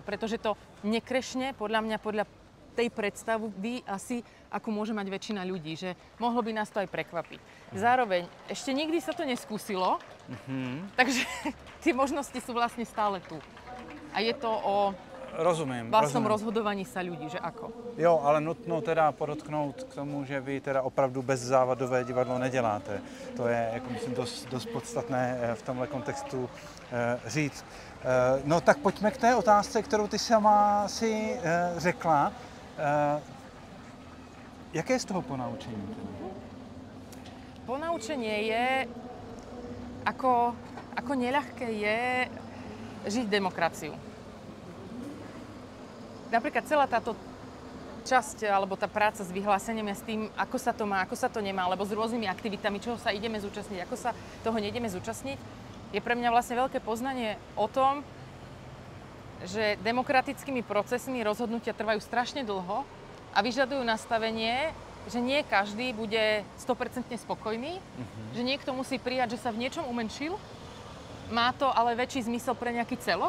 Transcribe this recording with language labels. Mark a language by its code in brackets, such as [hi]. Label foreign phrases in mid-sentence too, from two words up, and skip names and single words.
[sk] Pretože to nekrešne, podľa mňa, podľa tej predstavy asi, ako môže mať väčšina ľudí, že mohlo by nás to aj prekvapiť. Zároveň, ešte nikdy sa to neskúsilo, takže tie možnosti sú vlastne stále tu. A je to o vlastnom rozhodovaní sa ľudí, že ako. [cs] Jo, ale nutno teda podotknout k tomu, že vy teda opravdu bezzávadové divadlo neděláte. To je, jako myslím, dost podstatné v tomhle kontextu říct. No tak pojďme k té otázce, kterou ty sama si řekla. Jaké je z toho ponaučení? [sk] Ponaučenie je, ako neľahké je žiť demokraciu. Napríklad celá táto časť, alebo tá práca s vyhláseniami a s tým, ako sa to má, ako sa to nemá, alebo s rôznymi aktivitami, čoho sa ideme zúčastniť, ako sa toho neideme zúčastniť, je pre mňa vlastne veľké poznanie o tom, že demokratickými procesmi rozhodnutia trvajú strašne dlho a vyžadujú nastavenie, že nie každý bude 100% spokojný, že niekto musí prijať, že sa v niečom umenšil, má to ale väčší zmysel pre nejaký celok.